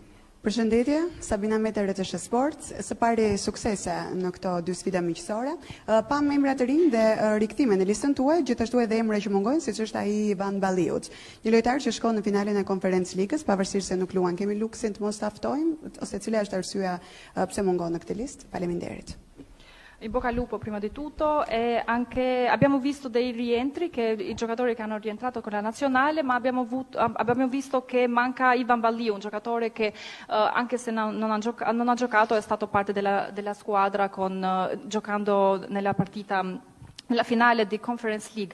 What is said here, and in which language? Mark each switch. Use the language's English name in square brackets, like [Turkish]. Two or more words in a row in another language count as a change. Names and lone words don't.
[Albanian] Përshëndetje, Sabina Mete, RTS Sport. Së pari suksese në këto dy sfida miqësore. Pam emra të rinj dhe rikthime në listën tuaj, gjithashtu edhe emra që mungojnë, siç është ai Ivan Balliut. Një lojtar që shkon në finalen e Conference Ligës, pavarësisht se nuk luan. Kemi luksin të mos ta ftojmë ose cila është arsyeja pse mungon në këtë listë? Faleminderit. [Italian] In bocca al lupo prima di tutto e anche abbiamo visto dei rientri che i giocatori che hanno rientrato con la nazionale, ma abbiamo visto che manca Ivan Balliu, un giocatore che anche se non ha giocato è stato parte della squadra giocando nella partita nella finale di Conference League.